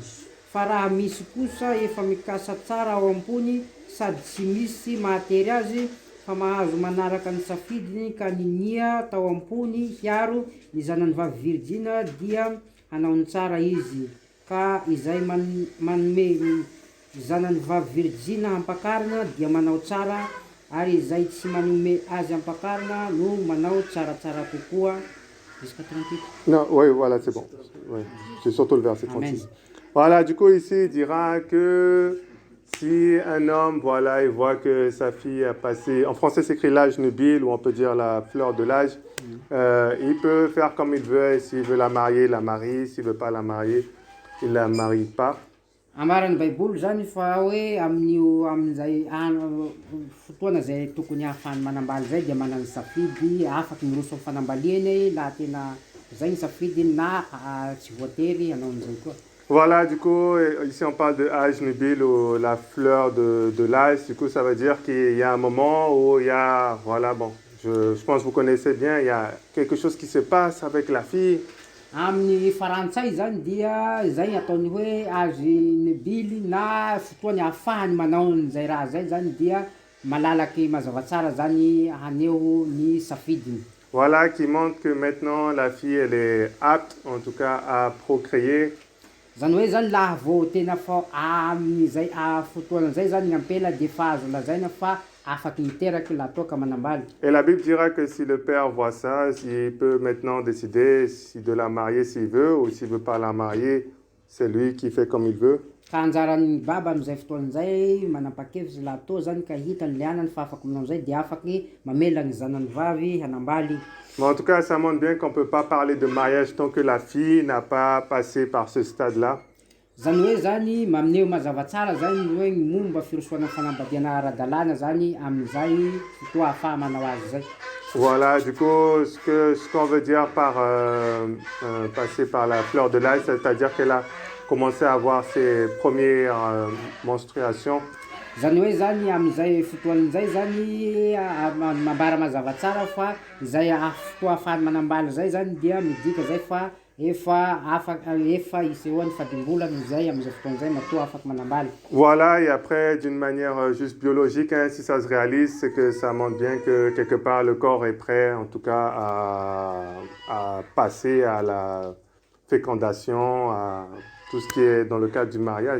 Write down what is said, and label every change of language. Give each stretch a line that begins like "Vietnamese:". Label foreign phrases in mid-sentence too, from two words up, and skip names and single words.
Malagasy: Fa raha misy kosa efa mikasa tsara ao am-pony sady tsy misy mahatery azy fa mahazo manaraka ny safidiny ka ninia tao am-pony hiaro ny zanany vavy virjina dia hanaony tsara izy, ka izay manome zanany vavy virjina hampakarina dia manao tsara, ary izay tsy manome azy hampakarina no manao tsaratsara kokoa.
French: Jusqu'à 38. Non, oui, voilà, c'est bon. Ouais. C'est surtout le verset 36. Amen. Voilà, du coup, ici, il dira que si un homme, voilà, il voit que sa fille a passé, en français, c'est écrit l'âge nubile, ou on peut dire la fleur de l'âge, il peut faire comme il veut, et s'il veut la marier, il la marie, s'il ne veut pas la marier, il ne la marie pas.
Malagasy: Amaran'ny baiboly zany fa hoe amin'io amin'izay fotoana zay tokony ahafahany manambaly zay dia manana safidy afaky miroso amin'ny fanambaliany laha tena zay ny safidiny na tsy voatery hanao an'izay koa.
French: Voilà, du coup, ici on parle de âge nubile ou la fleur de l'âge. Du coup, ça veut dire qu'il y a un moment où il y a, voilà, bon, je pense que vous connaissez bien, il y a quelque chose qui se passe avec la fille.
Malagasy: Amin'ny farantsay zany dia zay ataony hoe
French: âge nubile
Malagasy: na fotoany ahafahany manao an'izay raha zay zany dia malalaky mazava tsara zany haneho ny safidiny.
French: Voilà, qui montre que maintenant la fille, elle est apte, en tout cas, à procréer.
Malagasy: Zany hoe zany laha vao tena fa amin'izay fotoana zay zany ny ampela dia fa azo lazaina fa afaky miteraky laha toa ka manambaly.
French: Et la Bible dira que si le père voit ça, il peut maintenant décider si de la marier s'il veut ou s'il veut pas la marier, c'est lui qui fait comme il veut.
Malagasy: Ka anjaran'ny baba am'izay fotoan'izay manapa-kevitsy laha toa zany ka hitany le anany fa afaky manao zay de afaky mamela gny zanany vavy hanambaly.
French: Mais en tout cas, ça montre bien qu'on ne peut pas parler de mariage tant que la fille n'a pas passé par ce stade-là.
Malagasy: Zany hoe zany mamineo mazava tsara zany hoe gny momba firosoana fanambadiana ara-dalàna zany am'izay fotoa ahafaha manao azy zay.
French: Voilà, du coup, ce qu'on veut dire par passer par la fleur de l'âge, c'est-à-dire qu'elle a commencé à avoir ses premières menstruations.
Malagasy: Zany hoe zany am'izay fotoan'izay zany mambara mazava tsara fa izay fotoa ahafahany manambaly zay zany dia midika zay fa efa isehoany fadimbolana zay am'izay fotoan'izay matoa afaky manambaly.
French: Voilà, et après, d'une manière juste biologique, hein, si ça se réalise, c'est que ça montre bien que quelque part le corps est prêt, en tout cas, à passer à la fécondation, à tout ce qui est dans le cadre du mariage.